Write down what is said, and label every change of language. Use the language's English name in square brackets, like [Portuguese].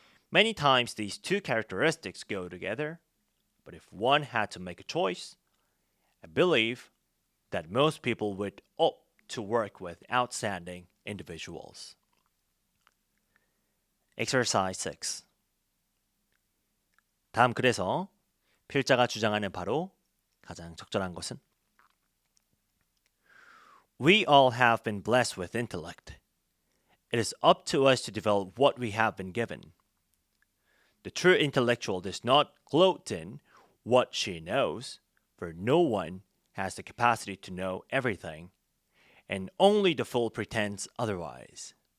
[English] Many times these two characteristics go together, but if one had to make a choice, I believe that most people would opt to work with outstanding individuals. Exercise 6. [Korean] 다음 글에서 필자가 주장하는 바로 가장 적절한 것은? [English] We all have been blessed with intellect. It is up to us to develop what we have been given. The true intellectual does not gloat in what she knows, for no one has the capacity to know everything, and only the fool pretends otherwise.